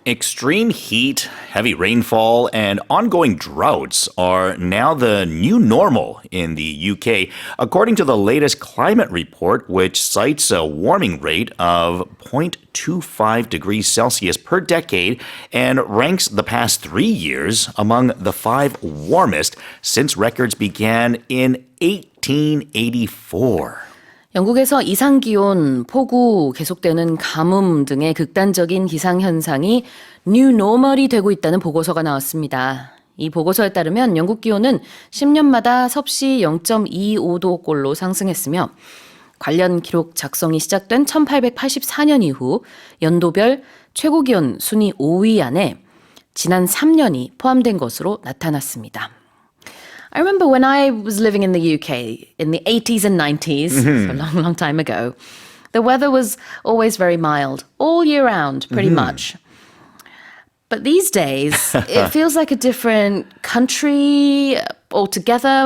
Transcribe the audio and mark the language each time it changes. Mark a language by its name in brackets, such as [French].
[English] Extreme heat, heavy rainfall, and ongoing droughts are now the new normal in the UK, according to the latest climate report, which cites a warming rate of 0.25 degrees Celsius per decade and ranks the past 3 years among the 5 warmest since records began in 1884. [Korean] 영국에서 이상기온, 폭우, 계속되는 가뭄 등의 극단적인 기상현상이 뉴노멀이 되고 있다는 보고서가 나왔습니다. 이 보고서에 따르면 영국 기온은 10년마다 섭씨 0.25도꼴로 상승했으며 관련 기록 작성이 시작된 1884년 이후 연도별 최고기온 순위 5위 안에 지난 3년이 포함된 것으로 나타났습니다. [English] I remember when I was living in the UK in the 80s and 90s, so a long, long time ago, the weather was always very mild, all year round, pretty much. But these days, it feels like a different country altogether.